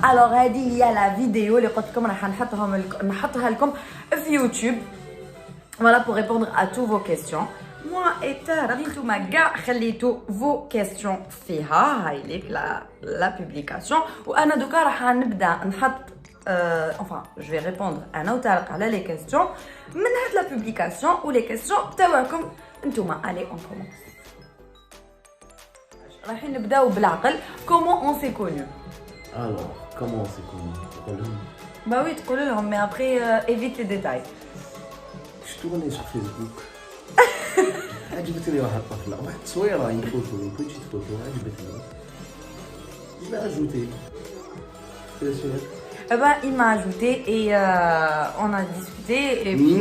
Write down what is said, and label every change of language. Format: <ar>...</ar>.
<ar>Alors هذه هي la vidéo اللي قلت لكم راح نحطها لكم في YouTube.</ar> <fr>Voilà pour répondre à toutes vos questions. Moi et Tara</fr> <ar>نتوما كاع خليتو</ar> <fr>vos questions فيها هاي ليك la publication</fr> <ar>وانا دوكا راح نبدا نحط</ar> <fr>enfin je vais répondre</fr> <ar>انا وطارق على</ar> <fr>les questions من هاد la publication ou les questions</fr> <ar>تاعكم نتوما.</ar> <fr>Allez on commence.</fr> <ar>رايحين نبداو بالعقل.</ar> <fr>Comment on s'est connu? Alors, comment on s'est connu? Bah oui,</fr> <ar>تقولوا لهم</ar> <fr>mais après évite les détails. Je tournais sur Facebook.</fr> <ar>عجبتني واحد الطفلة، واحد صويرة</ar> <fr>une photo, une petite photo,</fr> <ar>عجبتني.</ar> <fr>Je l'ai ajouté. C'est sûr. Eh ben, il m'a ajouté et on a discuté et puis...</fr>